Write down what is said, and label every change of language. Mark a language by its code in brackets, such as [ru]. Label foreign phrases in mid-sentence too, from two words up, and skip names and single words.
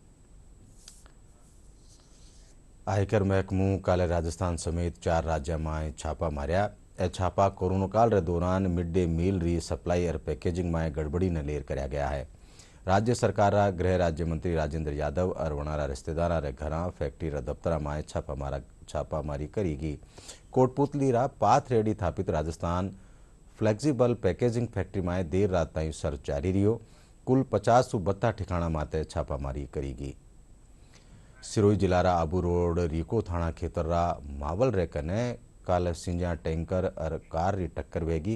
[raj] आयकर महकमू काले राजस्थान समेत 4 राज्य में छापा मार्या। ए छापा कोरोना काल रे दौरान मिड डे मील री सप्लाई और पैकेजिंग में गड़बड़ी ने लेर कराया गया है। राज्य सरकार गृह राज्य मंत्री राजेंद्र यादव और वनारा रिश्तेदारा रे घरा फैक्ट्री रा दफ्तरा में छापामारी करीगी। कोटपुतली रा पाथ रेडी थापित राजस्थान फ्लेक्सिबल पैकेजिंग फैक्ट्री में देर रात ताईं सर्च जारी रह्यो। कुल 50 से 32 ठिकाणा माते छापामारी करीगी। सिरोही जिलारा आबू रोड रीको थाना खेतरा मावल रे कने कल सिंजा टैंकर और कार री टक्कर वेगी।